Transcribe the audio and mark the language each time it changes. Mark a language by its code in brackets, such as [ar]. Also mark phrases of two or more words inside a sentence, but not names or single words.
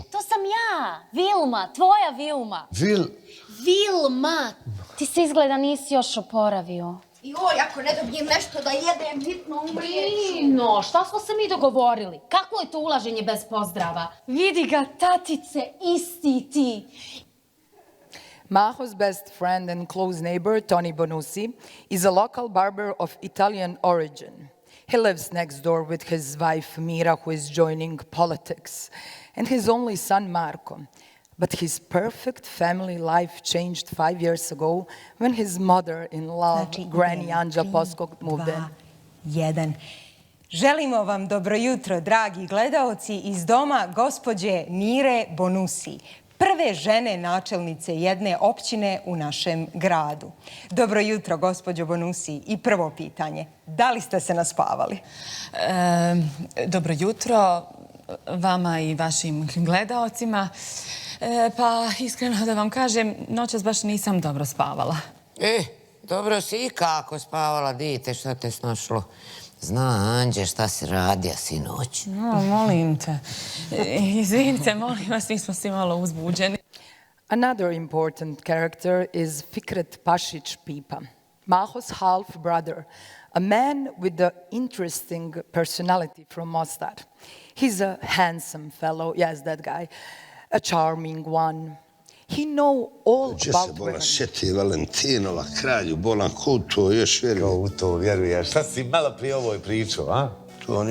[sr] To sam ja, Vilma, tvoja Vilma. Vilma, ti se izgleda nisi još oporavio. Joj, ako ne dobijem nešto da jedem, hitno umrijeću. No, šta smo se mi dogovorili? Kako je to ulaženje bez pozdrava? Vidi ga, tatice, isti ti. [en] Maho's best friend and close neighbor, Tony Bonucci, is a local barber of Italian origin. He lives next door with his wife, Mira, who is joining politics, and his only son, Marco. But his perfect family life changed 5 years ago when his mother-in-law, Granny Anja Poskog, moved in. 1. [sr] Želimo vam dobro jutro, dragi gledaoci, iz doma gospođe Mire Bonusi, prve žene načelnice jedne općine u našem gradu. Dobro jutro, gospođo Bonusi. I prvo pitanje, da li ste se naspavali? Dobro jutro vama i vašim gledaocima. Pa, iskreno da vam kažem, noćas baš nisam dobro spavala. Dobro si i kako spavala, dite, šta te snašlo? Zna, Anđe, šta si radija sinoć? No, molim te. Izvinite, molim vas, mi smo svi malo uzbuđeni. [en] Another important character is Fikret Pashic Pipa, Maho's half-brother, a man with an interesting personality from Mostar. He's a handsome fellow, yes, that guy, a charming one. He know all [sr] Če [en] about [sr] se bola [en] women. [sr] šeti Valentinova, kralju bolan, ko u to još vjeruje? Ko u to vjeruje? Šta si malo prije ovoj pričao, a?